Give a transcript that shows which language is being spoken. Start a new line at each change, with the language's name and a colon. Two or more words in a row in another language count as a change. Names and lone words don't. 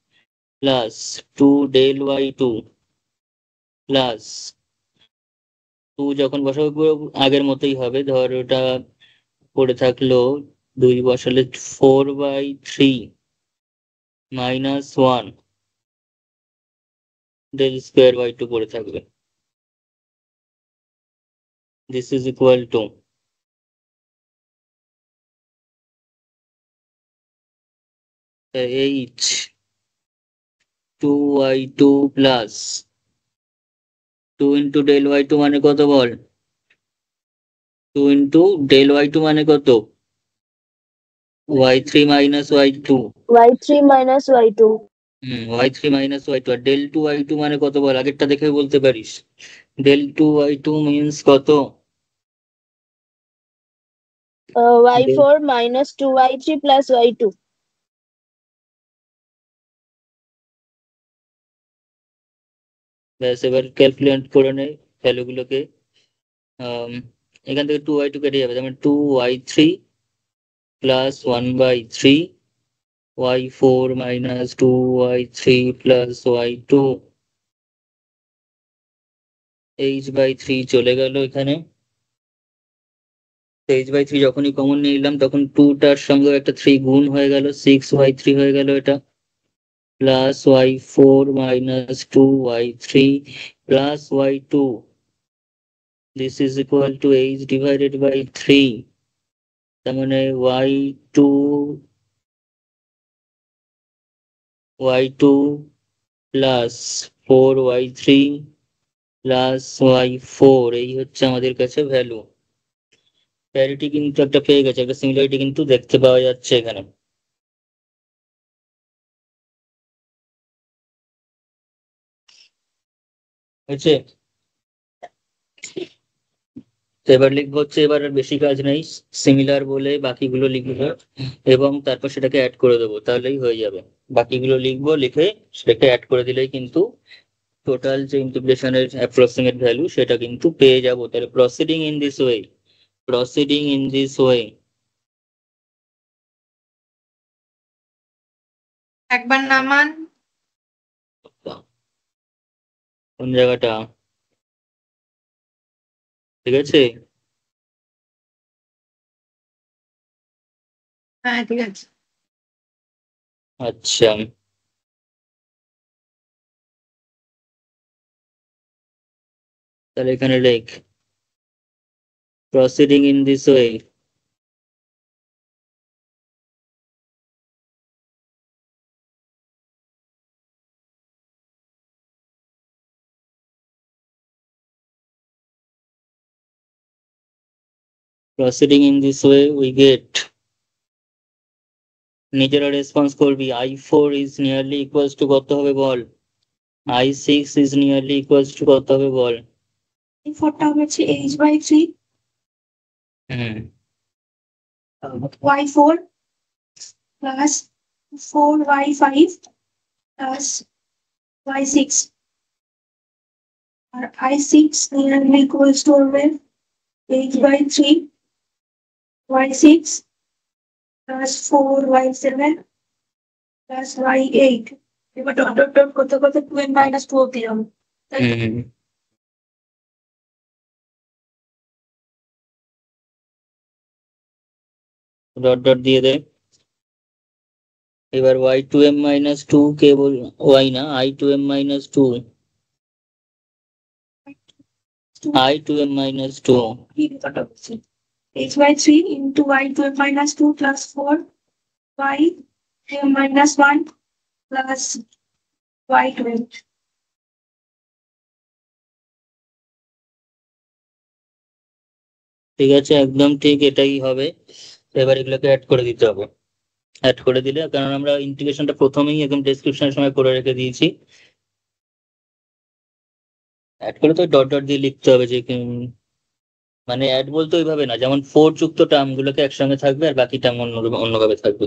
English: plus two del y two plus two
Bangla: যখন বসাবো পুরো আগের মতোই হবে, ধর ওটা পড়ে থাকলো 2 বসালে 4/3 -1
English: del square by 2
Bangla: পড়ে থাকবে।
English: This is equal to h 2y2 plus 2 into del y2
Bangla: মানে কত বল?
English: 2 into del y2
Bangla: মানে কত?
English: y3 minus y2। y3 minus y2 y3 minus y2 আর del 2 y2
Bangla: মানে কত বল? আগেরটা দেখে বলতে পারিস।
English: del 2 y2 means
Bangla: কত?
English: y4 minus 2y3 plus y2
Bangla: ব্যাস এবার ক্যালকুলেট করে নেই ভ্যালুগুলোকে। এখান থেকে 2y2 কেটে যাবে, তার মানে
English: 2y3 plus 1/3 y4 minus 2y3 plus y2 h/3
Bangla: চলে গেল এখানে। h/3 যখনই কমন নিয়ে নিলাম তখন 2টার সঙ্গে একটা 3 গুণ হয়ে গেল, 6y3 হয়ে গেল এটা, প্লাস
English: y4 minus 2y3 plus y2, this is equal to h divided by 3,
Bangla: তার মানে
English: y2 plus 4y3 plus y4
Bangla: এই হচ্ছে আমাদের কাছে ভ্যালু। প্যারিটি কিন্তু একটা পেয়ে গেছে, একটা সিমিলারিটি কিন্তু দেখতে পাওয়া যাচ্ছে এখানে। হচ্ছে তো এবার লিখবো হচ্ছে, এবার আর বেশি কাজ নেই, সিমিলার বলে বাকিগুলো লিখবো এবং তারপর সেটাকে অ্যাড করে দেবো, তাহলেই হয়ে যাবে। বাকিগুলো লিখবো, লিখে সেটাকে অ্যাড করে দিলেই কিন্তু টোটাল যে ইন্টিগ্রেশনের অ্যাপ্রক্সিমেট ভ্যালু সেটা কিন্তু পেয়ে যাবো।
English: তাহলে proceeding in this way, proceeding in this way.
Bangla: একবার নামান। কোন জায়গাটা? ঠিক আছে, হ্যাঁ ঠিক আছে। আচ্ছা তাহলে এখানে লেখ
English: proceeding in this way, proceeding in this way we get,
Bangla: নিজেরা রেসপন্স করবি,
English: i4 is nearly equals to
Bangla: কত হবে বল?
English: i6 is nearly equals to
Bangla: কত হবে বল? i4টা হচ্ছে h/3 হুম
English: y4 plus 4y5 plus y6 আর i6 nearly equals to হবে h/3 y6 plus 4y7 plus y8।
Bangla: এবার ডট ডট ডট করতে করতে
English: 2n minus 2
Bangla: অব্দি যাবো, তাই তো? হুম ডট ডট দিয়ে দে। এবার
English: y2m minus 2
Bangla: কে বল, y না
English: i2m minus 2, i2m minus 2
Bangla: কি ব্যাপারটা হচ্ছে
English: h/3 into y2m minus 2 plus 4y minus 1 plus y12।
Bangla: ঠিক আছে, একদম ঠিক এটাই হবে। এবার এগুলোকে অ্যাড করে দিতে হবে। অ্যাড করে দিলে, কারণ আমরা ইন্টিগ্রেশনটা প্রথমেই একদম ডেসক্রিপশনের সময় করে রেখে দিয়েছি, অ্যাড করে তো ডট ডট দিয়ে লিখতে হবে যে মানে অ্যাড বলতে ওইভাবে না, যেমন 4 যুক্ত টার্ম গুলোকে একসঙ্গে থাকবে আর বাকি টার্ম অন্যভাবে থাকবে।